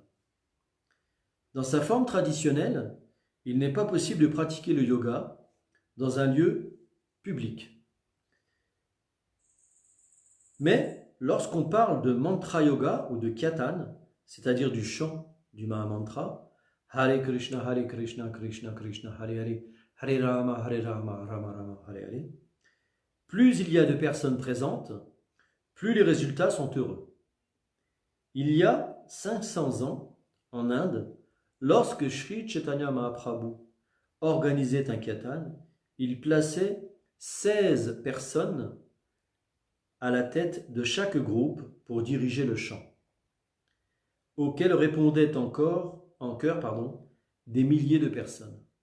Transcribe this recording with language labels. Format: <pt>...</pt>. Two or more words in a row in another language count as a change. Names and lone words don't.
<fr>Dans sa forme traditionnelle, il n'est pas possible de pratiquer le yoga dans un lieu public. Mais lorsqu'on parle de mantra yoga ou de kirtan, c'est-à-dire du chant du Mahamantra,</fr> <sa>हरे कृष्ण कृष्ण कृष्ण हरे हरे हरे राम राम राम हरे हरे,</sa> <fr>plus il y a de personnes présentes, plus les résultats sont heureux. Il y a 500 ans, en Inde, lorsque Sri Chaitanya Mahaprabhu organisait un kirtan, il plaçait 16 personnes à la tête de chaque groupe pour diriger le chant, auquel répondaient en chœur, des milliers de personnes.</fr>